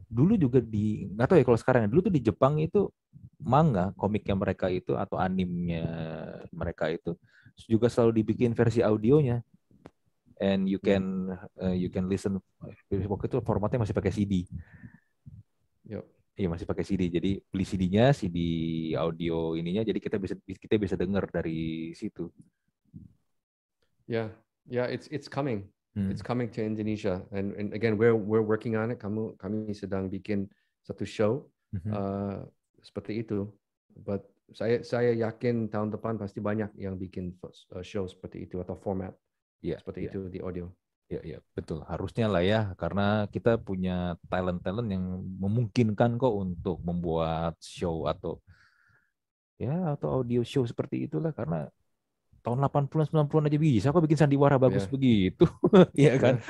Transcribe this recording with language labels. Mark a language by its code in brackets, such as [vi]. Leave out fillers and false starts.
[id] Dulu juga nggak tahu ya kalau sekarang, dulu tuh di Jepang itu manga, komiknya mereka itu atau animenya mereka itu juga selalu dibikin versi audionya. [en] And you can listen, [id] waktu itu formatnya masih pakai CD. Yep. Iya, masih pakai CD. Jadi beli CD-nya, CD audio ininya, jadi kita bisa dengar dari situ. [en] Yeah, it's coming. It's coming to Indonesia, and again we're working on it. [id] Kami sedang bikin satu show seperti itu. But saya yakin tahun depan pasti banyak yang bikin show seperti itu atau format seperti itu di audio. Ya, betul. Harusnya lah ya, karena kita punya talent yang memungkinkan kok untuk membuat show atau audio show seperti itulah, karena tahun 80-an 90-an aja bisa kok bikin sandiwara bagus begitu. Iya kan?